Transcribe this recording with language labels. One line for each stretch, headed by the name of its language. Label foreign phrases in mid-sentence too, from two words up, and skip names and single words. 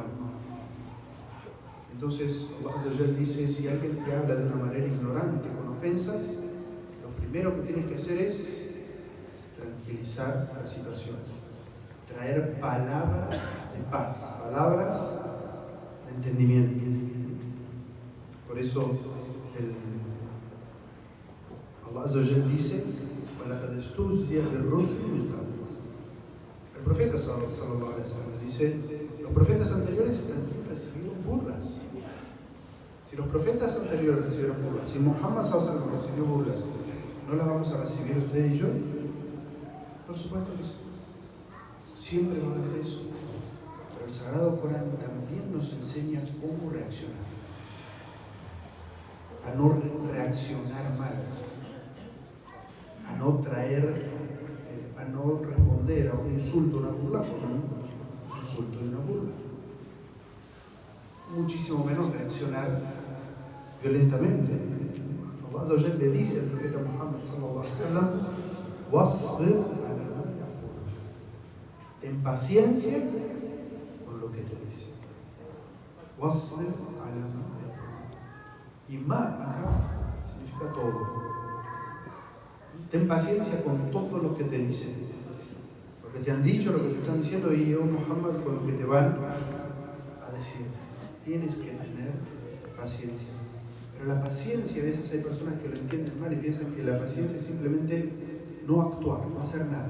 Spanish: Entonces, Allah dice: si alguien te habla de una manera ignorante, con ofensas, lo primero que tienes que hacer es tranquilizar la situación, traer palabras de paz, palabras de entendimiento. Por eso Allah
Arabic: عز وجل
Spanish: dice: el profeta
Arabic: صلى الله عليه وسلم
Spanish: dice: los profetas anteriores también recibieron burlas. Si los profetas anteriores recibieron burlas, si Muhammad
Arabic: صلى الله عليه وسلم
Spanish: recibió burlas, ¿no las vamos a recibir usted y yo? Por supuesto que sí. Siempre va a haber eso. Pero el Sagrado Corán también nos enseña cómo reaccionar. A no reaccionar mal, a no responder a un insulto, una burla insulto y una burla. Muchísimo menos reaccionar violentamente. Allah
Arabic: عز وجل
Spanish: le dice al profeta Muhammad
Arabic: صلى الله عليه وسلم: "واصبر على ما يقولون".
Spanish: Ten paciencia con lo que te dice.
Arabic: واصبر على ما يقولون.
Spanish: Y ma acá significa todo. Ten paciencia con todo lo que te dicen. Lo que te han dicho, lo que te están diciendo, y oh Muhammad, con lo que te van a decir. Tienes que tener paciencia. Pero la paciencia, a veces hay personas que lo entienden mal y piensan que la paciencia es simplemente no actuar, no hacer nada.